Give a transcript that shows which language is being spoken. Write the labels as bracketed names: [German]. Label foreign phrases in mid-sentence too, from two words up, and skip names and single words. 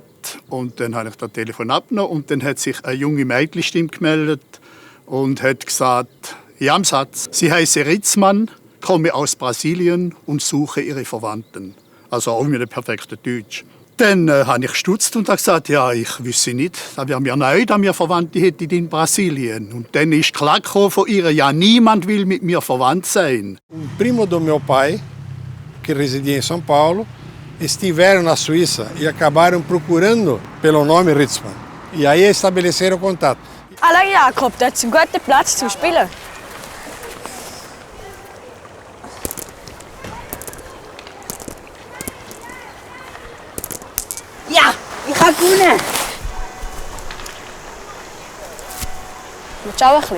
[German] Und dann habe ich das Telefon abgenommen. Und dann hat sich eine junge Mädchenstimme gemeldet und hat gesagt, ja, im Satz, sie heiße Ritzmann, komme aus Brasilien und suche ihre Verwandten. Also auch mit einem perfekten Deutsch. Dann habe ich gestutzt und gesagt, ja, ich wüsste nicht. Da wäre mir neu, dass wir Verwandte hätten in Brasilien. Und dann ist klar von ihr, ja, niemand will mit mir verwandt sein. [Portuguese] Um primo do meu pai, que residia em São Paulo, estiveram na Suíça e acabaram procurando pelo nome Ritzmann. E aí estabeleceram contato. [German] Hallo Jakob, das ist ein guter Platz zum Spielen. Ja, ich habe gewonnen. Willst du auch ein bisschen?